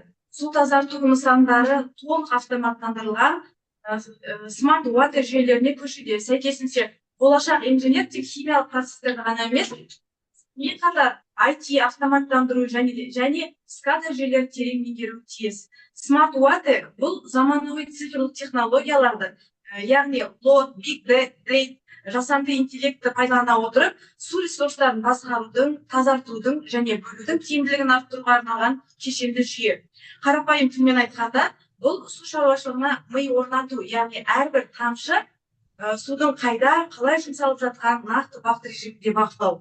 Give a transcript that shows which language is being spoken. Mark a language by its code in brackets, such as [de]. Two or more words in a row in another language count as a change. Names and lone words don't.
[kk] Су тазарту нысандары толық автоматтандырылған [en] smart water [kk] жүйелеріне көшуде. Сәйкесінше, болашақ инженер тек химиялық процестерді ғана емес, сонымен қатар IT автоматтандыру және SCADA жүйелерін терең меңгеруі тиіс. [en] Smart water [kk] бұл заманауи цифрлық технологияларды, яғни load, [en] big data, [kk] жасанды интеллектті пайдалана отырып, су ресурстарын басқарудың, тазартудың және бөлудің тиімділігін арттыруға арналған кешенді жүйе. Қарапайым тілмен айтқанда, бұл су шаруашылығына ми орнату, яғни әрбір тамшы судың қайда, қалай жұмсалып жатқанын нақты уақыт режимінде бақылау.